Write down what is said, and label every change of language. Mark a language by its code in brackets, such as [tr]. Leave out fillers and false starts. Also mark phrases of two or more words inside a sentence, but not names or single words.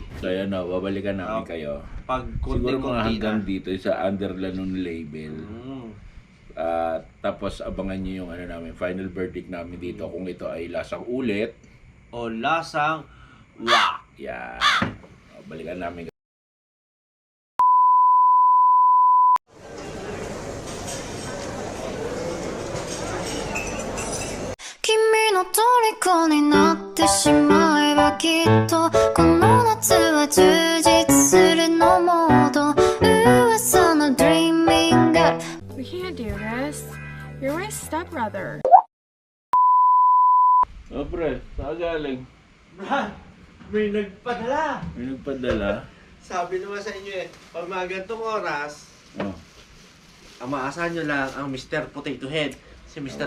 [tl] So yan o, babalikan namin [en] Okay. [tl] kayo. Pag Siguro mga konti-konti hanggang na. dito sa Underlanon label. Mm. Tapos abangan nyo yung final verdict namin dito kung ito ay lasang ulit. O lasang wak. Yan. Balikan namin. [ja] 君の虜になってしまえばきっとこの夏は充実するのモード噂の Dreaming Up [en] We can't do this. You're my stepbrother. [tl] Oh, pre, saan galing? Brad, may nagpadala. May nagpadala. Sabi naman sa inyo pag mga gantong oras, Oh. ang maasahan nyo lang ang Mr. Potato Head. Si Mr.